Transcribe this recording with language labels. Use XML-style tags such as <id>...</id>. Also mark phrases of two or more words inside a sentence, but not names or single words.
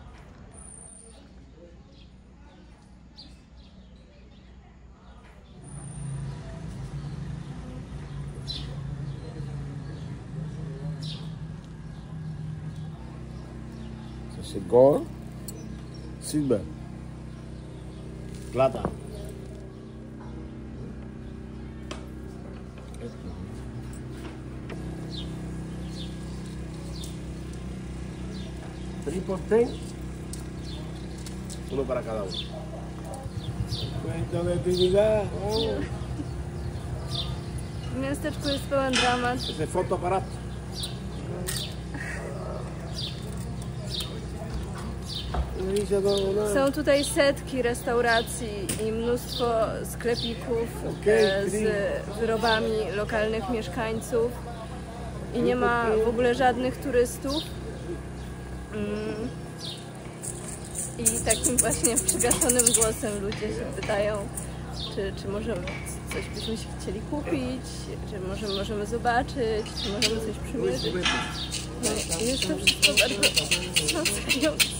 <en>Gold, silver, plata. Triple ten,</en> <es>uno para cada uno. Cuento de Trinidad.</es> <pl>W miasteczku jest pełen dramat. Ese fotoaparat. Są tutaj setki restauracji i mnóstwo sklepików z wyrobami lokalnych mieszkańców i nie ma w ogóle żadnych turystów. I takim właśnie przygaszonym głosem ludzie się pytają, czy może coś byśmy się chcieli kupić, czy może możemy zobaczyć, czy możemy coś przymierzyć. No, jest to wszystko bardzo wstrząsające.</pl>